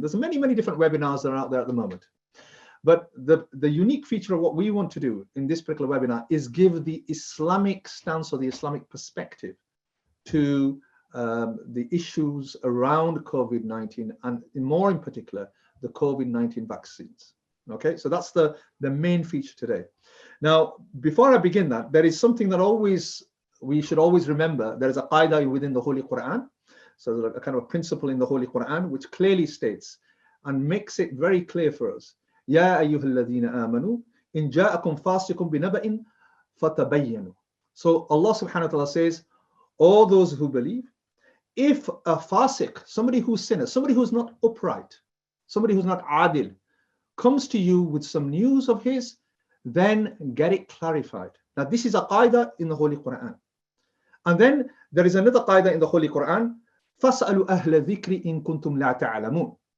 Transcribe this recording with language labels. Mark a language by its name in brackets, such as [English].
[English] There's many, many different webinars that are out there at the moment. But the unique feature of what we want to do in this particular webinar is give the Islamic stance or the Islamic perspective to the issues around COVID-19 and more in particular, the COVID-19 vaccines. Okay, so that's the main feature today. Now, before I begin that, there is something that we should always remember. There is a qaida within the Holy Quran. So there's a kind of a principle in the Holy Quran which clearly states and makes it very clear for us. [Arabic] يا أيها الذين آمنوا إن جاءكم فاسق بنبأ فتبينوا. [English] So Allah subhanahu wa ta'ala says, all those who believe, if a fasiq, somebody who's sinner, somebody who's not upright, somebody who's not adil, comes to you with some news of his, then get it clarified. Now this is a qaida in the Holy Quran. And then there is another qaida in the Holy Quran, [Arabic] فَاسْأَلُوا أَهْلَ ذِكْرِ إِن كُنْتُمْ لَا تَعْلَمُونَ.